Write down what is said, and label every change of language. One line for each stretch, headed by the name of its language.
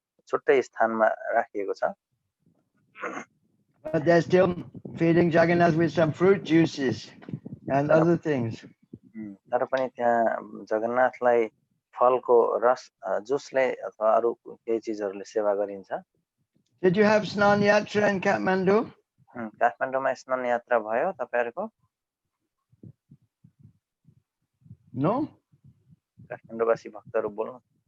Nepali: छुट्टै स्थानमा राखिएको छ.
English: But they're still feeding Jagannath with some fruit juices and other things.
Nepali: तर पनि त्यहाँ जगन्नाथलाई फलको रस जुसले अथवा अरू केही चिजहरूले सेवा गरिन्छ.
English: Did you have Snan Yatra in Kathmandu?
Nepali: काठमाडौँमा स्नान यात्रा भयो तपाईहरुको?
English: No?
Nepali: काठमाडौँवासी भक्तहरू बोल्नु.